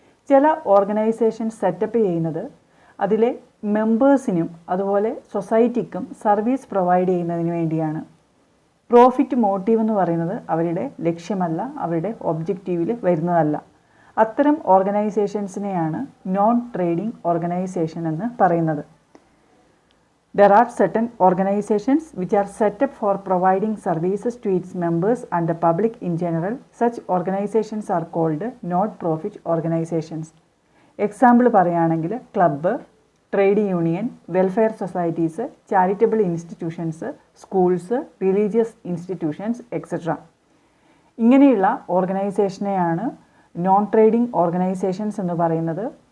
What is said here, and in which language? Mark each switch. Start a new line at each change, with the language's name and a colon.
Malayalam: ചില organisation setup ചെയ്യുന്നത് അതിലെ മെമ്പേഴ്സിനും അതുപോലെ സൊസൈറ്റിക്കും സർവീസ് പ്രൊവൈഡ് ചെയ്യുന്നതിന് വേണ്ടിയാണ്. പ്രോഫിറ്റ് മോട്ടീവ് എന്ന് പറയുന്നത് അവരുടെ ലക്ഷ്യമല്ല, അവരുടെ ഒബ്ജക്റ്റീവിൽ വരുന്നതല്ല. അത്തരം ഓർഗനൈസേഷൻസിനെയാണ് നോൺ ട്രേഡിംഗ് ഓർഗനൈസേഷൻ എന്ന് പറയുന്നത്.
English: There are certain organizations which are set up for providing services to its members and the public in general. Such organizations are called not-profit organizations.
Malayalam: Example പറയുകയാണെങ്കിൽ club, trade union, welfare societies, charitable institutions, schools, religious institutions etcetera. ഇങ്ങനെയുള്ള ഓർഗനൈസേഷനെയാണ് non trading organisations എന്ന് പറയുന്നത്.